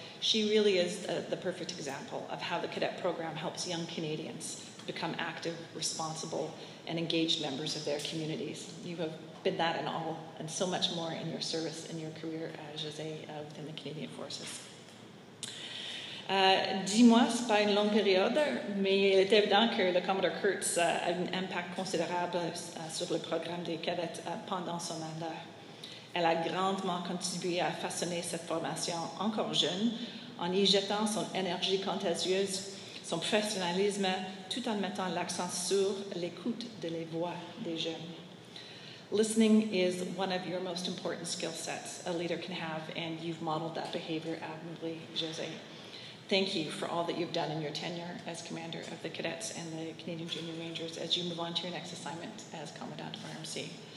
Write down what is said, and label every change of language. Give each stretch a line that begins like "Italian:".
English: She really is the perfect example of how the cadet program helps young Canadians become active, responsible, and engaged members of their communities. You have been that and all, and so much more in your service, in your career, Josée, within the Canadian Forces.
French: 10 mois, ce n'est pas une longue période, mais il est évident que le Commodore Kurtz a un impact considérable sur le programme des cadets pendant son mandat. Elle a grandement contribué à façonner cette formation encore jeune, en y jetant son énergie contagieuse, son professionnalisme, tout en mettant l'accent sur l'écoute de les voix des jeunes.
English: Listening is one of your most important skill sets a leader can have, and you've modeled that behavior admirably, Josée. Thank you for all that you've done in your tenure as commander of the Cadets and the Canadian Junior Rangers as you move on to your next assignment as Commandant of RMC.